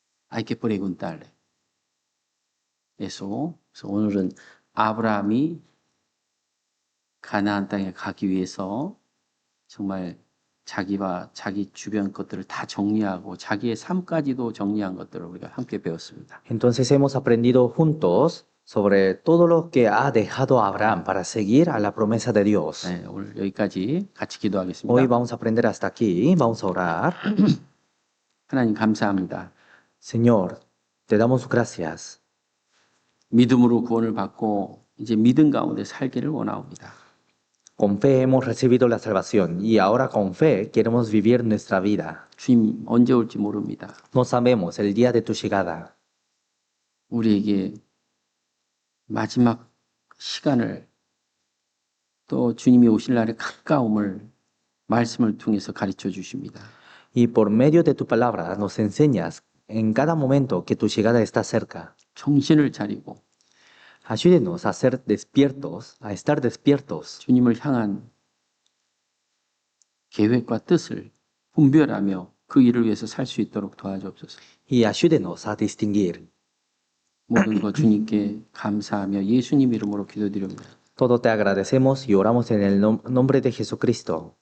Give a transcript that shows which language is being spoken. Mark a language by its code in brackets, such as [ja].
[es] Hay que preguntarle. [ko] 그래서 오늘은 아브라함이 가나안 땅에 가기 위해서 정말 자기와 자기 주변 것들을 다 정리하고 자기의 삶까지도 정리한 것들을 우리가 함께 배웠습니다. [es] Entonces hemos aprendido juntos sobre todo lo que ha dejado Abraham para seguir a la promesa de Dios. [ko] 네, 오늘 여기까지 같이 기도하겠습니다. [es] Hoy vamos a aprender hasta aquí, vamos a orar. [ko] 하나님 감사합니다. [es] Señor, te damos gracias. [ko] 믿음으로 구원을 받고 이제 믿음 가운데 살기를 원하옵니다. [es] Con fe hemos recibido la salvación y ahora con fe queremos vivir nuestra vida. [ko] 주님 언제 올지 모릅니다. [es] No sabemos el día de tu llegada. [ko] 우리에게 마지막 시간을 또 주님이 오실 날의 가까움을 말씀을 통해서 가르쳐 주십니다. [es] Y por medio de tu palabra nos enseñas en cada momento que tu llegada está cerca. [ko] 정신을 차리고 [es] Ayúdenos a ser despiertos, a estar despiertos [ko] 주님을 향한 계획과 뜻을 분별하며 그 일을 위해서 살 수 있도록 도와주옵소서. [es] y ayúdenos a distinguir. [ko] 모든 것 주님께 감사하며 예수님 이름으로 기도드립니다. [es] Todo te agradecemos y oramos en el nombre de Jesucristo.